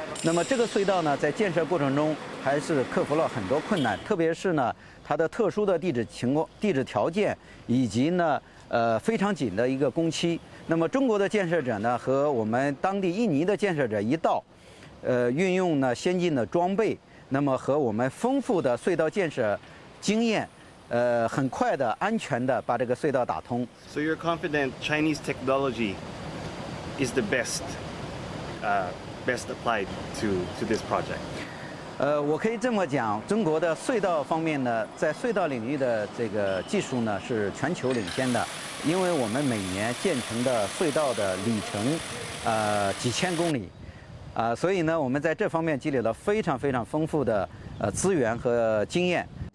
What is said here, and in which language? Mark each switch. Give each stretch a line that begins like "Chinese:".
Chinese: 那么这个隧道呢，在建设过程中还是克服了很多困难，特别是呢它的特殊的地质条件以及呢非常紧的一个工期。那么中国的建设者呢和我们当地印尼的建设者一道，运用呢先进的装备，那么和我们丰富的隧道建设经验。很快的、安全的把这个隧道打通。
English: So you're confident Chinese technology is the best applied to this project?
Chinese: 我可以这么讲，中国的隧道方面呢，在隧道领域的这个技术呢是全球领先的，因为我们每年建成的隧道的里程几千公里，所以呢，我们在这方面积累了非常非常丰富的资源和经验。